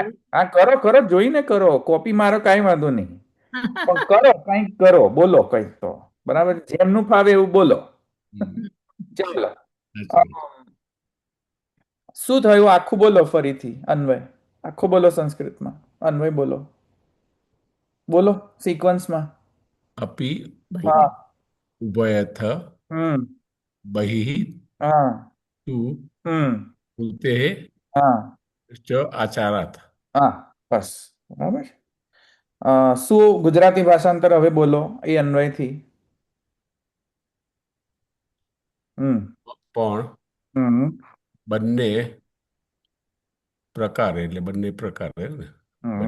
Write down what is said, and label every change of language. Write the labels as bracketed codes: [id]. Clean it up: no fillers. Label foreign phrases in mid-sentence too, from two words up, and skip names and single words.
[gu] હા, કરો કરો, જોઈને કરો, કોપી મારો કાંઈ વાંધો નહીં, પણ કરો, કંઈક કરો, બોલો કંઈક તો. બરાબર, જેમનું ફાવે એવું બોલો. ચાલો. શું થયું આખું બોલો ફરીથી. અન્વય આખું બોલો સંસ્કૃતમાં. અન્વય બોલો, બોલો સિક્વન્સમાં. [sa] अपि [gu] હા. [sa] उभयथ હમ. बहिः [gu] હા. [sa] तु હમ. कृतेः [gu] હા. [sa] च आचारात्। [gu] હા, બસ બરાબર. શું ગુજરાતી ભાષાંતર હવે બોલો એ અન્વયથી. હમ. પણ હમ. બંને પ્રકારે એટલે બંને પ્રકારે ને બંને